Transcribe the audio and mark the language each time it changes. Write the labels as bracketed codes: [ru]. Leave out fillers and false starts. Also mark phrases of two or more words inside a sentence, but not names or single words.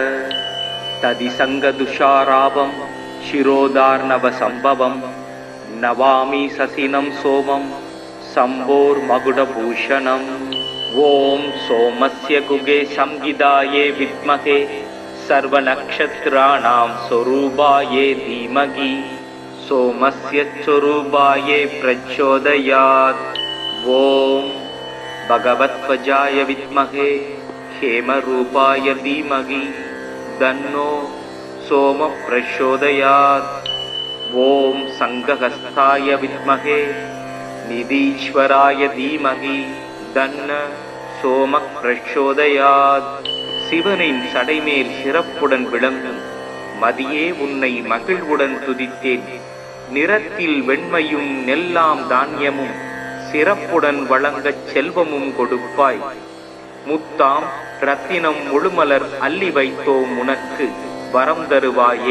[sa] दधिशङ्खतुषाराभं क्षीरोदार्णवसम्भवम् नमामि शशिनं सोमं शम्भोर्मुकुटभूषणम्. ॐ सोमस्य कुके संहिताये विद्महे सर्वनक्षत्राणां स्वरूपाये धीमहि सोमस्य स्वरूपाये प्रचोदयात्. ஓம் भगवत्वजाय विद्महे हेमरूपाय धीमहि तन्नो सोम प्रचोदयात्. ॐ संघहस्ताय विद्महे निधीश्वराय धीमहि तन्न सोम प्रचोदयात्. [ta] சிவனின் சடைமேல் சிறப்புடன் விளங்கும் மதியே உன்னை மகிழ்வுடன் துதித்தேன். நிறத்தில் வெண்மையும் நெல்லாம் தானியமும் சிறப்புடன் வழங்கச் செல்வமும் கொடுப்பாய். முத்தாம் ரத்தினம் முழுமலர் அள்ளி வைத்தோம் உனக்கு வரம் தருவாயே.